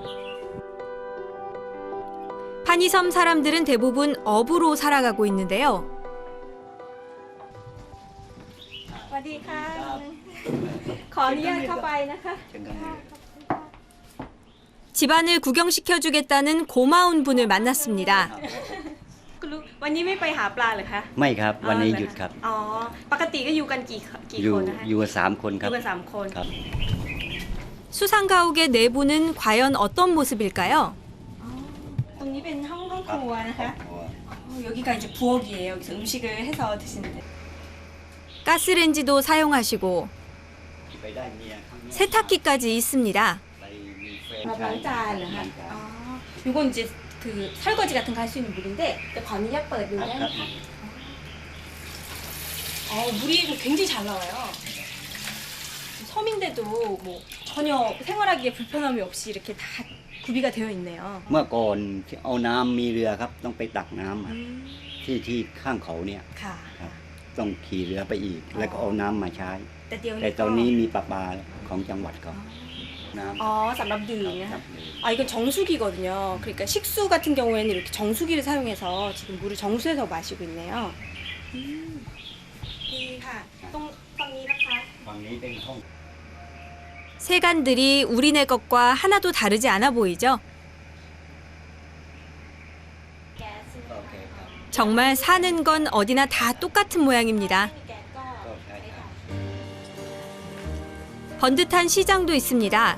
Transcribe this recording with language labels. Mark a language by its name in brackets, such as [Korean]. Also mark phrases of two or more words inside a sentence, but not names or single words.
[Korean] 파니섬 사람들은 대부분 어부로 살아가고 있는데요. 집안을 구경시켜주겠다는 고마운 분을 만났습니다. [Thai] วันนี้ไม่ไปหาปลาเหรอคะ ไม่ครับวันนี้หยุดครับ อ๋อปกติก็อยู่กันกี่ อยู่ คนนะคะ อยู่กัน3 คนครับ อยู่กัน3 คน ครับ [Korean] 수상가옥의 내부는 과연 어떤 모습일까요? [Thai] ตรงนี้เป็นห้องครัวนะคะ [Korean] 여기가 이제 부엌이에요. 여기서 음식을 해서 드시는데. 가스렌지도 사용하시고 세탁기까지 있습니다. [Thai] รับล้างจานเหรอคะอ๋อ [Korean] 이건 이제 그 설거지 같은 거 할 수 있는 물인데 [Thai] ขออนุญาตเปิดดูได้ไหมคะ [Korean] 물이 굉장히 잘 나와요. 섬인데도 뭐 전혀 생활하기에 불편함이 없이 이렇게 다 구비가 되어 있네요. [Thai] เมื่อก่อนเอาน้ำมีเรือครับต้องไปตักน้ำที่ข้างเขาเนี่ย ค่ะ ครับต้องขี่เรือไปอีกแล้วก็เอาน้ำมาใช้ แต่ ตอนนี้มีประปาของจังหวัดเขาน้ำ [Korean] 쌈밥 [Thai] ดื่มนะคะ [Korean] 이건 정수기거든요. 그러니까 식수 같은 경우에는 이렇게 정수기를 사용해서 지금 물을 정수해서 마시고 있네요. [Thai] ดีค่ะตรงฝั่งนี้นะคะ ฝั่งนี้เป็นห้อง [Korean] 세간들이 우리네 것과 하나도 다르지 않아 보이죠? 정말 사는 건 어디나 다 똑같은 모양입니다. 번듯한 시장도 있습니다.